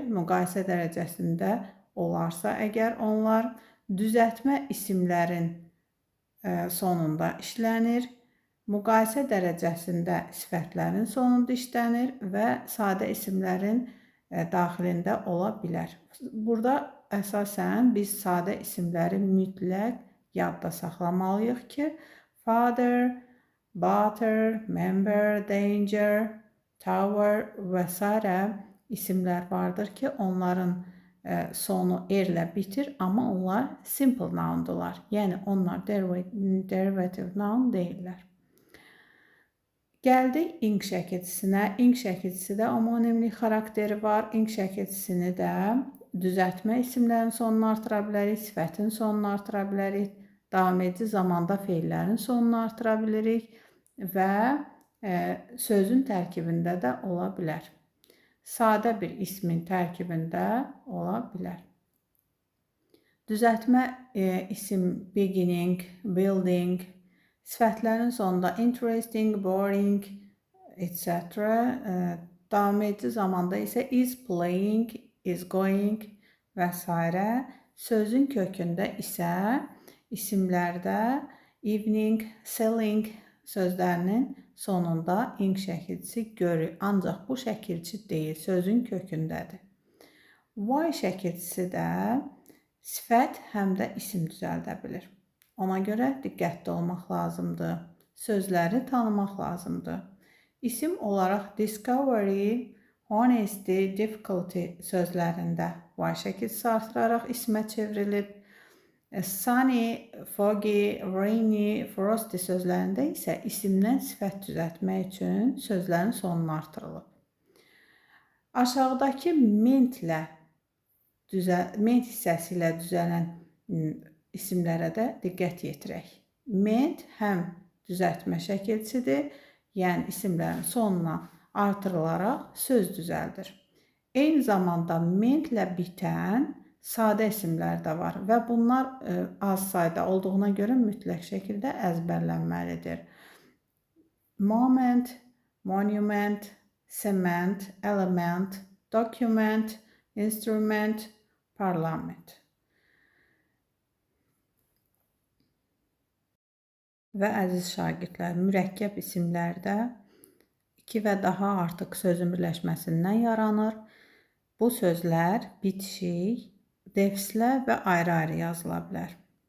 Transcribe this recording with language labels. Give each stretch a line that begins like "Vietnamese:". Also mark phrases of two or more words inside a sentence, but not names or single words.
Azerbaijani: Müqayisə dərəcəsində olarsa əgər onlar düzəltmə isimlərin sonunda işlənir, müqayisə dərəcəsində sifətlərin sonunda işlənir və sadə isimlərin daxilində ola bilər. Burada əsasən biz sadə isimləri mütləq yadda saxlamalıyıq ki,
English: father, butter, member, danger, tower
Azerbaijani: və s. isimlər vardır ki, onların sonu erlə bitir, amma onlar
English: simple noundurlar.
Azerbaijani: Yəni, onlar
English: derivative noun
Azerbaijani: deyirlər. Gəldik ing şəkilçisinə. Ing şəkilçisi də homonimlik xarakteri var. Ing şəkilçisini də düzəltmə isimlərin sonunu artıra bilərik, sifətin sonunu artıra bilərik, davam edici zamanda feillərin sonunu artıra bilirik və sözün tərkibində də ola bilər. Sadə bir ismin tərkibində ola bilər. Düzəltmə isim
English: beginning, building,
Azerbaijani: sifətlərin sonunda
English: interesting, boring, etc.
Azerbaijani: Davam edici zamanda isə
English: is playing, is going
Azerbaijani: və s. Sözün kökündə isə isimlərdə
English: evening, selling
Azerbaijani: sözlərinin sonunda ing şəkilçisi görür. Ancaq bu şəkilçi deyil, sözün kökündədir. Y şəkilçisi də sifət həm də isim düzəldə bilir. Ona görə diqqətli olmaq lazımdır. sözləri tanımaq lazımdır. İsim olaraq
English: discovery, honesty, difficulty
Azerbaijani: sözlərində Y şəkilsi artıraraq ismə çevrilib.
English: Sunny, foggy, rainy, frosty
Azerbaijani: sözlərində isə isimdən sifət düzəltmək üçün sözlərin sonunu artırılıb. Aşağıdakı ment hissəsi ilə düzələn isimlərə də diqqət yetirək. Ment həm düzəltmə şəkilçidir, yəni isimlərin sonuna artırılaraq söz düzəldir. Eyni zamanda mentlə bitən sadə isimlər də var və bunlar az sayda olduğuna görə mütləq şəkildə əzbərlənməlidir.
English: Moment, monument, cement, element, document, instrument,
Azerbaijani: parlament. Və əziz şagirdlər, mürəkkəb isimlərdə 2 və daha artıq sözün birləşməsindən yaranır. Bu sözlər bitişik, defislə və ayrı-ayrı yazıla bilər.